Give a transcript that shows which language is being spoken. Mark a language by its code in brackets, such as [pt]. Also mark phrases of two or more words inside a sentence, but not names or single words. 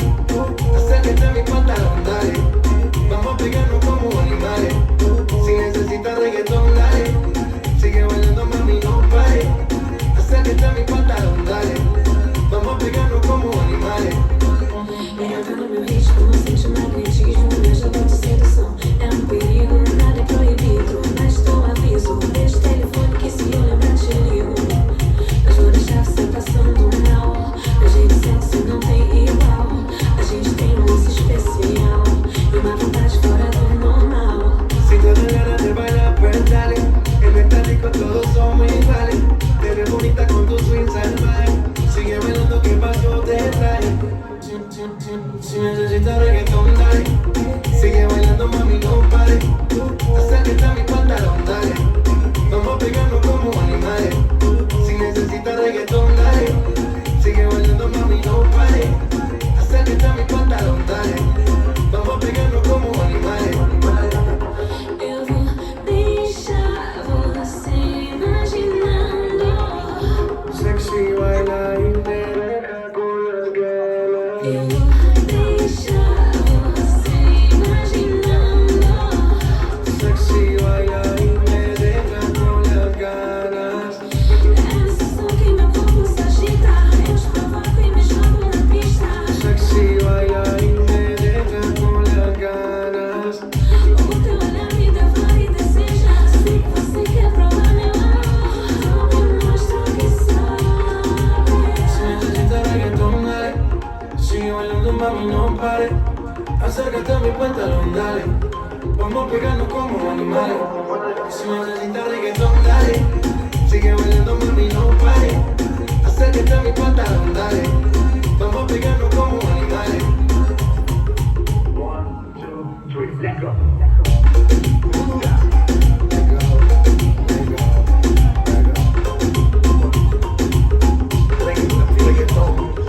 [es] Acércate a mi pantalón, dale. Vamos a pegarnos como animales. Si necesitas reggaetón, dale. Sigue bailando, mami, no pare. Acércate a mi pantalón, dale. Vamos a pegarnos como animales. [pt] Entra no meu ritmo, sente o magnetismo. Veja de sedução. É um perigo, nada é proibido. Mas tô aviso, deixa o telefone que se eu lembrar te ligo. Mas vou deixar você passando mal. A gente sexy não tem igual. A gente tem um lance especial e uma vontade fora do normal. [es] Si tú tienes ganas de bailar, pues dale. En esta disco todos somos iguales. Te ves bonita con tu swing salvaje. Sigue bailando que paso te trae. Si necesitas reggaetón, dale. Sigue bailando, mami, no pare. Acércate a mi pantalón, dale. Vamos a pegarnos como animales. Si necesitas reggaetón, dale. Sigue bailando, mami, no pare. Acércate a mi pantalón, dale. Vamos a pegarnos como animales. [pt] Eu vou deixar você imaginando. [es] Sexy baila y me deja con las ganas. [pt] Eu vou deixar você imaginando. [es] Sexy baila y me deja con las ganas. [pt] É a sensação que meu corpo se agita. Eu te provoco e me jogo na pista. [es] Sexy baila y me deja con las ganas. [pt] O teu olhar me devora e deseja. Sei que você quer provar meu amor. Não me mostra o que sabe. [es] Si necesitas reggaetón, dale. Sigue bailando, mami, no pare. Acércate a mi pantalón, dale. Vamos a pegarnos como animales. Si necesitas reggaetón, dale. Sigue bailando, mami, no pare. Acércate a mi pantalón, dale. Vamos a pegarnos como animales. 1, 2, 3, [en] let's go. [es] Reggaetón.